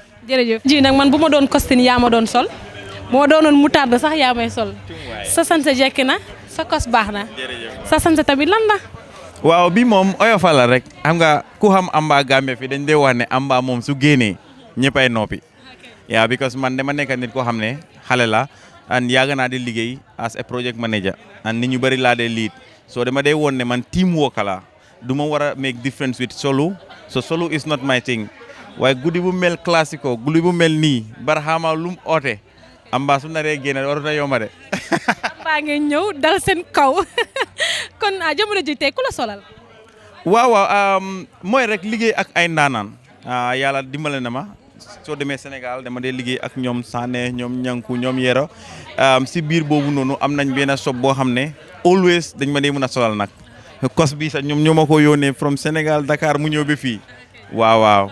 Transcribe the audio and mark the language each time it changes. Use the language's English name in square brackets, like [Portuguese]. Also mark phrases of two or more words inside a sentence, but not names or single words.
[Wolof] jërëjëf ji nag man bu ma doon costume yaa ma doon sol moo doonoon moutarde sax yaa may sol sa sant jekki na sa kos baax na sa sant tamit lan la. waaw bi moom oyofal la rek xam nga ku xam Amba Gambia fi dañ dee wax ne Amba moom su génnee ñëppay noppi yaa because man dama nekk nit koo xam ne xale la and yàgg naa di liggéey [English] as a project manager [Wolof] and nit ñu bëri laa dee lead so dama dee woon ne man [English] team work [Wolof] la du ma war a [English] make difference with solo so solo is not my thing [Wolof] waaye guddi bu mel classico guddi bu mel nii Barhama lu mu oote Amba su naree génne warut a yomba de. Amba ngeen ñëw dal seen kaw kon jamono ji tey ku la solal. waaw mooy rek liggéey ak ay ndaanaan yàlla dimbale na ma soo demee Sénégal dama dee liggéey ak ñoom Sané ñoom Ñanku ñoom Yero si biir boobu noonu am nañ benn shop boo xam ne always dañ ma dee mën a solal nag kos bi sax ñoom ñoo ma ko yónnee from Sénégal Dakar mu ñëw ba fii waaw.